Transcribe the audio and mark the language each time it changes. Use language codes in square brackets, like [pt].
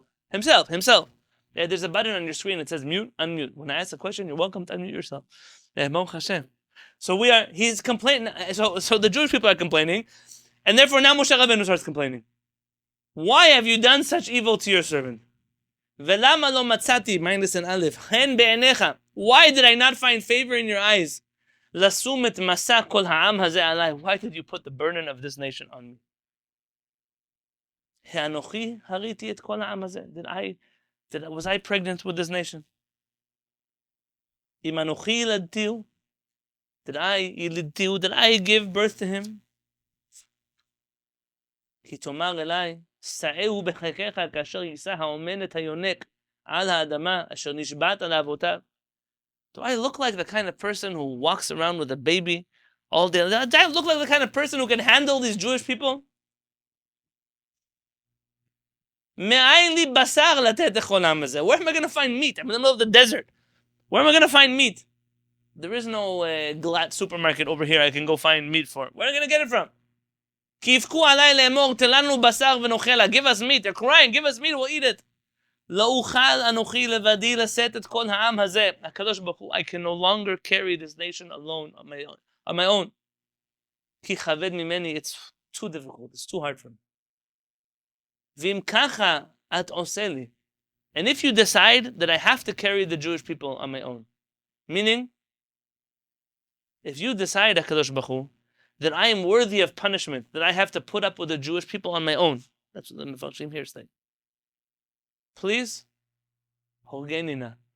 [en] Himself. Yeah, there's a button on your screen that says mute, unmute. When I ask a question, you're welcome to unmute yourself. Baruch Hashem. So he's complaining. So the Jewish people are complaining, and therefore now Moshe Rabbeinu starts complaining. Why have you done such evil to your servant? [he] ולמה לא מצאתי, [en] minus an aleph, [he] חן בעיניך. [en] Why did I not find favor in your eyes? [he] לשום את מסע כל העם הזה עליי. [en] Why did you put the burden of this nation on me? [he] האנוכי הריתי את כל העם הזה. [en] Was I pregnant with this nation? [he] אם אנוכי ילדתיהו, [en] did I give birth to him? [he] כי תאמר אליי, סעהו בחיקך כאשר יישא האומן את היונק על האדמה אשר נשבעת לאבותיו. [en] Do I look like the kind of person who walks around with a baby all day? Do I look like the kind of person who can handle these Jewish people? [he] מאין לי בשר לתת לכל העם הזה? [en] Where am I going to find meat? I'm in the middle of the desert. Where am I going to find meat? There is no Glat supermarket over here I can go find meat for. Where am I going to get it from? [he] כי יבכו עליי לאמור, תן לנו בשר ונאכלה. [en] Give us meat. They're crying. Give us meat. We'll eat it. [he] לא אוכל אנוכי לבדי לשאת את כל העם הזה. [en] הקדוש ברוך הוא, I can no longer carry this nation alone on my own. [he] כי כבד ממני, [en] it's too difficult. It's too hard for me. [he] ואם ככה את עושה לי. [en] And if you decide that I have to carry the Jewish people on my own, meaning, if you decide, HaKadosh Baruch Hu, that I am worthy of punishment, that I have to put up with the Jewish people on my own, that's what the Mefarshim here say. Please, [he] הורגני נא.